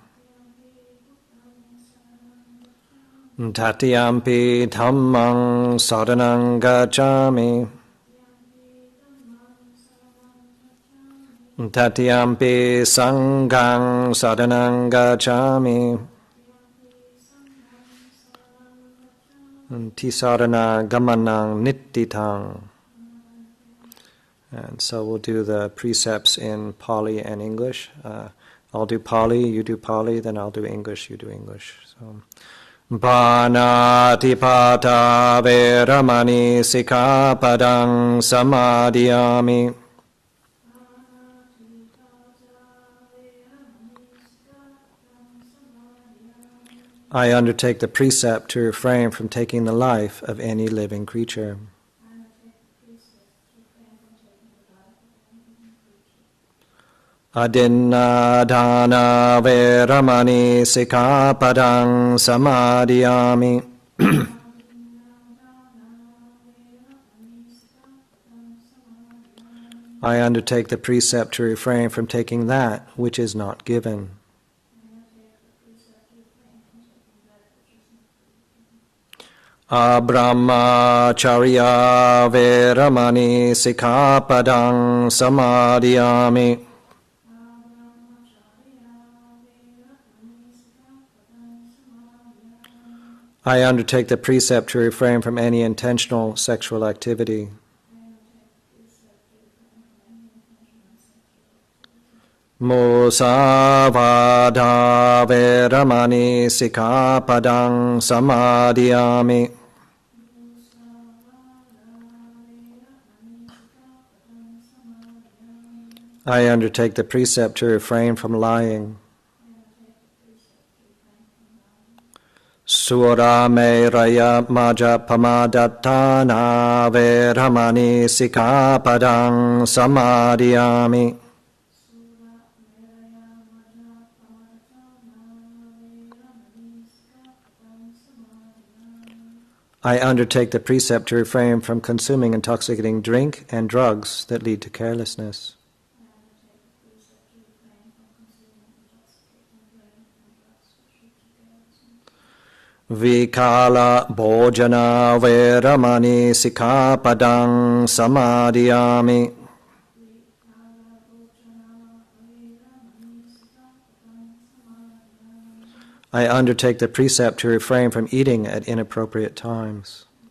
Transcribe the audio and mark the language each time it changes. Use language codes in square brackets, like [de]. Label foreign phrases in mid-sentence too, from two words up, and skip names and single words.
[pi] Tatiyampi dhammang saranang gacchami. Tatiyampi sanghang saranang gacchami. Tisarana gamanang nittitang. [en] And so we'll do the precepts in Pali and English. I'll do Pali, you do Pali, then I'll do English, you do English. So, [pi] Panatipata veramani sikkhapadang samadhiyami. [en] I undertake the precept to refrain from taking the life of any living creature. [pi] Adinnadana veramani sikkhapadang samadhiyami. [en] I undertake the precept to refrain from taking that which is not given. [pi] Abrahmacharya veramani sikkhapadang samadhiyami. [en] I undertake the precept to refrain from any intentional sexual activity. [pi] Musavada veramani sikkhapadang samadhiyami. [en] I undertake the precept to refrain from lying. [pi] Sura me raya maja pamadatana veramani sikkhapadang samadhiyami. [en] I undertake the precept to refrain from consuming intoxicating drink and drugs that lead to carelessness. [pi] Vikala bhojana veramani sikkhapadang samadhiyami. [en] I undertake the precept to refrain from eating at inappropriate times.